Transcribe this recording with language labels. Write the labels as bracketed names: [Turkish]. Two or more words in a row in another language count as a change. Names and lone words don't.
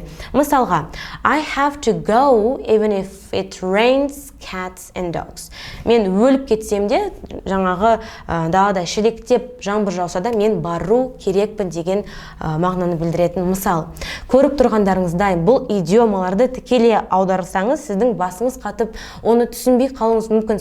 [Kazakh] Мысалға, [English] I have to go even if it rains, cats and dogs. [Kazakh] Мен өліп кетсем де, далада шелектеп жаңбыр жауса да, мен бару керекпін деген мағынаны білдіретін мысал. Көріп тұрғандарыңыздай, бұл идиомаларды тікелей аударсаңыз, сіздің басыңыз қатып, оны түсінбей қалуыңыз мүмкін.